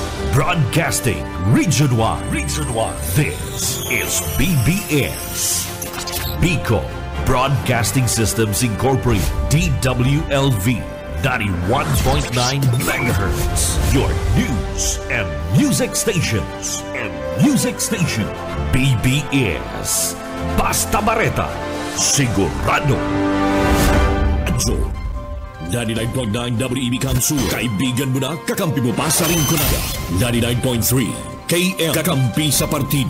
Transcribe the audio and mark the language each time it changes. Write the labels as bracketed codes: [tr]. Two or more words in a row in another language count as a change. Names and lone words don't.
[en] Broadcasting Region 1. Region 1. This is BBS. Bicol Broadcasting Systems Incorporated. DWLV 91.9 MHz. Your news and music stations. [bik] BBS. Basta Bareta. Sigurado. Adjo. 99.9 WEB Kamsur. [tl] Kaibigan mo na, kakampi mo pa sa Rinconada. 99.3 KM Kakampi sa Partido.